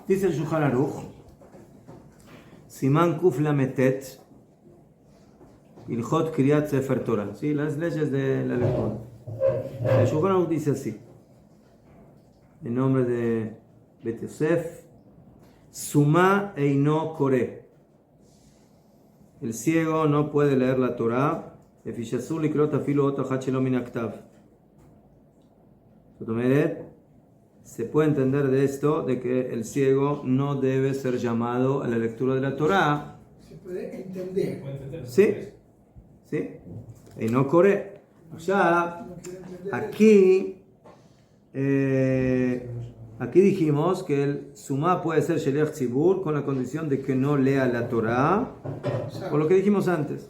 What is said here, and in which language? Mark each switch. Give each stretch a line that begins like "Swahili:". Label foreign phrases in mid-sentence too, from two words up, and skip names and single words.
Spanish: Dice el
Hebrew: Shulchan Aruch, סימן קל״ט הלכות קריאת ספר תורה.
Spanish: ¿Sí? Las leyes de la lectura. El Shulchan Aruch dice así, en nombre de Bet Yosef,
Hebrew: סומא אינו קורא.
Spanish: El ciego no puede leer la Torah.
Hebrew: אפשר שאסור לקרות אפילו אות אחת שלא מן הכתב.
Spanish: Se puede entender de esto, de que el ciego no debe ser llamado a la lectura de la Torah. Se puede entender. Sí, sí. Y no corre. O sea, aquí dijimos que el sumá puede ser
Hebrew: שליח ציבור
Spanish: con la condición de que no lea la Torah, por lo que dijimos antes.